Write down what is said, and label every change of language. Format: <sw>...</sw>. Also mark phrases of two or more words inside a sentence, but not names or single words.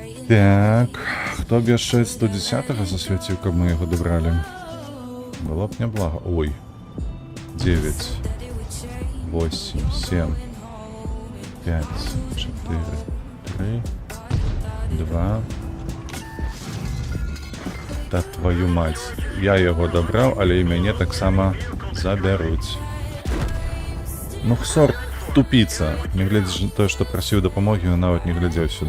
<be>Так, хто б яшчэ 110-го засвяціў, каб мы яго добралі? Было б няблага. Ой. 9, 8, 7, 5, 4, 3, 2.</be> <ru>Та твою мать.</ru> <be>Я яго дабраў, але і мяне таксама забяруць. Ну, Хсор тупіца. Не глядзячы на тое, што прасіў дапамогі, ён нават не глядзеў сюды.</be>